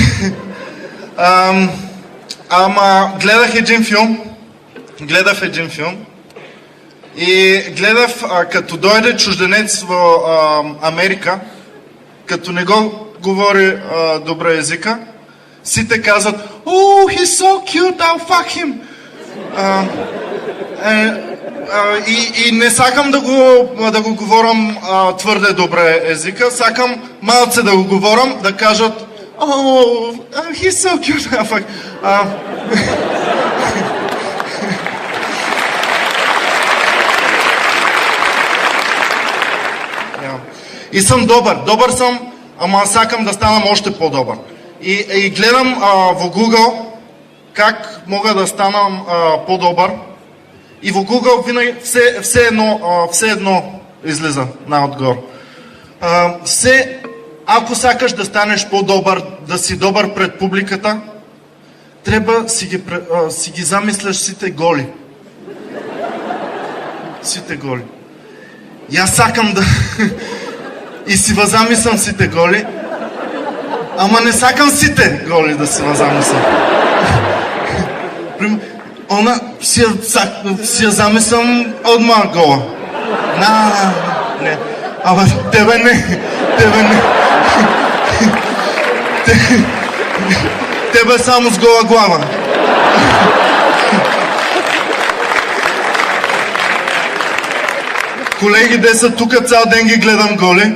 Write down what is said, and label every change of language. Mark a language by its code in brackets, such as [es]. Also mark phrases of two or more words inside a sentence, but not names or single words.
[bg] Ама гледах един филм и гледах като дойде чужденец в Америка, като не го говори добре езика, сите казват: [en] "Oh, he's so cute, I'll fuck him." [mk] И не сакам да го говорам твърде добре езика, сакам малце да го говорам, да кажат: [en] "Oh, he's so cute." [bg] И съм добър съм, ама сакам да станам още по-добър. И гледам в Google как мога да станам по-добър. И в Google винаги все едно излиза отгоре. Ако сакаш да станеш по-добър, да си добър пред публиката, трябва си ги замисляш сите голи. Сите голи. И аз сакам да... И си възамислям сите голи, ама не сакам сите голи да си възамислям. [mk] Она си я замислям одма гола. [bg] Не. Ама тебе не. Тебе само с гола глава. Колеги, де са тук, цял ден ги гледам голи.